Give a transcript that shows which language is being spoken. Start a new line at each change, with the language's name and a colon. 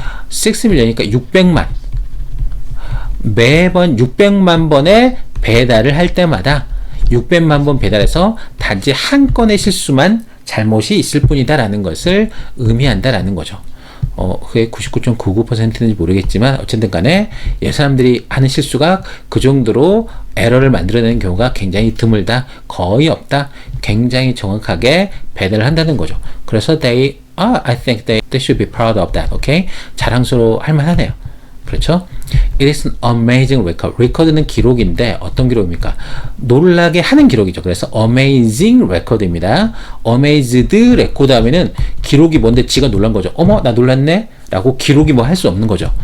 Korean: 6million이니까 600만. 매번 600만 번의 배달을 할 때마다 600만 번 배달해서 단지 한 건의 실수만 잘못이 있을 뿐이다 라는 것을 의미한다 라는 거죠. 그게 99.99%인지 모르겠지만 어쨌든 간에 이 사람들이 하는 실수가 그 정도로 에러를 만들어내는 경우가 굉장히 드물다, 거의 없다, 굉장히 정확하게 배달을 한다는 거죠. 그래서
English: I think they should be proud of that. Okay?
Korean: 자랑스러워 할 만하네요. 그렇죠?
English: It is an amazing record.
Korean: record는 기록인데 어떤 기록입니까? 놀라게 하는 기록이죠. 그래서 amazing record입니다. amazed record 하면은 기록이 뭔데 지가 놀란 거죠. 어머 나 놀랐네 라고 기록이 뭐 할 수 없는 거죠.